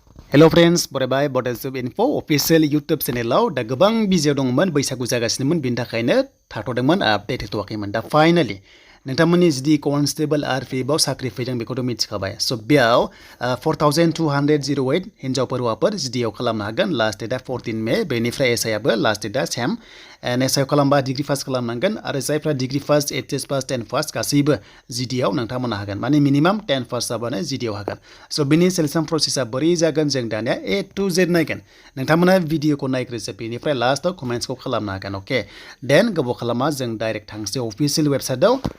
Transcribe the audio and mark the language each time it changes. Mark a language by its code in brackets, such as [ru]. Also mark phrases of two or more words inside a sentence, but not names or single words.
[en] Hello friends, [brx] bye Bodo info official YouTube channel da gobang video dongmon बैसागु जागासिनोमोन बिनि थाखायनो थाथ'दोंमोन आपडेट होथ'वाखैमोन दा फाइनाली नोंथांमोननि जि कनस्टेबल आरपीएफ आव साख्रि फैदों बेखौथ' मिथिखाबाय स' बेयाव 4208 हिन्जावफोर हौवाफोर जिडिआव खालामनो हागोन लास्ट डेटआ 14 मे बेनिफ्राय एसआइ आबो लास्ट डेटआ सेम एन्ड एसआइ खालामबा [en] degree pass [brx] खालामनांगोन आरो जायफ्रा डिग्री पास एचएस पास 10 पास गासैबो जिडिआव नोंथांमोना हागोन माने मिनिमाम 10 पास जाबानो जिडिआव हागोन स' बिनि [en] selection process [brx] बोरै जागोन जों दानिया [en] A to Z [brx] नायगोन नोंथांमोना भिडिअखौ नायग्रोजोब बेनिफ्राय लास्टआव कमेन्ट्सखौ खालामनो हागोन अके देन गोबाव खालामा जों डाइरेक्ट थांसै अफिसियेल वेबसाइटआव